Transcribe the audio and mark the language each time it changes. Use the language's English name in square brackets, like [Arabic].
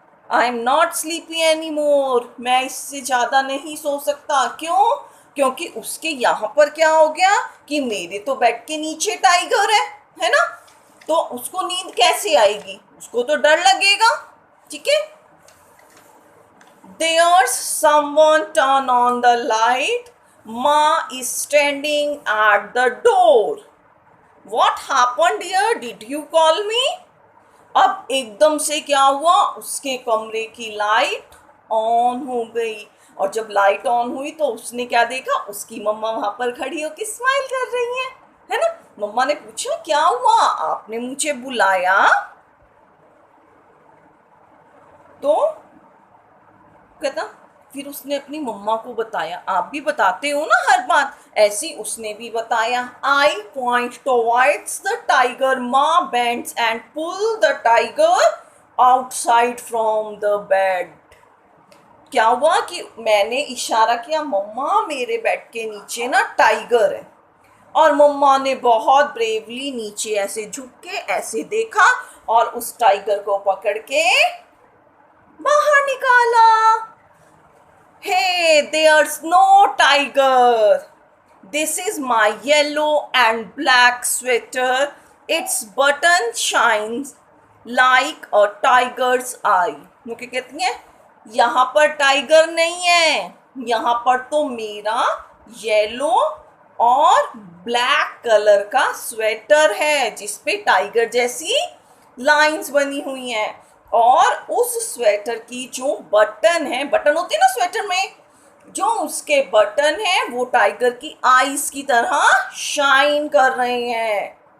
[English] I am not sleepy any more. [Hindi] मैं इससे ज़्यादा नहीं सो सकता. क्यों, क्योंकि उसके यहाँ पर क्या हो गया कि मेरे तो बेड के नीचे टाइगर है ना. तो उसको नींद कैसे आएगी, उसको तो डर लगेगा. ठीक है. [English] There's someone turn on the light. Ma is standing at the door. What happened dear? Did you call me? [Hindi] अब एकदम से क्या हुआ, उसके कमरे की लाइट ऑन हो गई, और जब लाइट ऑन हुई तो उसने क्या देखा, उसकी मम्मा वहां पर खड़ी होकर स्माइल कर रही है ना। मम्मा ने पूछा क्या हुआ, आपने मुझे बुलाया? तो कहता, फिर उसने अपनी मम्मा को बताया, आप भी बताते हो ना हर बात, ऐसी उसने भी बताया। [English] I point towards the tiger, माँ bends and pull the tiger outside from the bed. [Hindi] क्या हुआ कि मैंने इशारा किया, मम्मा मेरे बेड के नीचे ना टाइगर है, और मम्मा ने बहुत ब्रेवली नीचे ऐसे झुक के ऐसे देखा और उस टाइगर को पकड़ के बाहर निकाला। [English] Hey, there's no tiger. This is my yellow and black sweater. Its button shines like a tiger's eye. [Hindi] वो क्या कहती हैं, यहाँ पर टाइगर नहीं है, यहाँ पर तो मेरा येलो और ब्लैक कलर का स्वेटर है जिसपे टाइगर जैसी लाइंस बनी हुई हैं, और उस स्वेटर की जो बटन है, बटन होती है ना स्वेटर में, जो उसके बटन है वो टाइगर की आईज की तरह शाइन कर रहे हैं।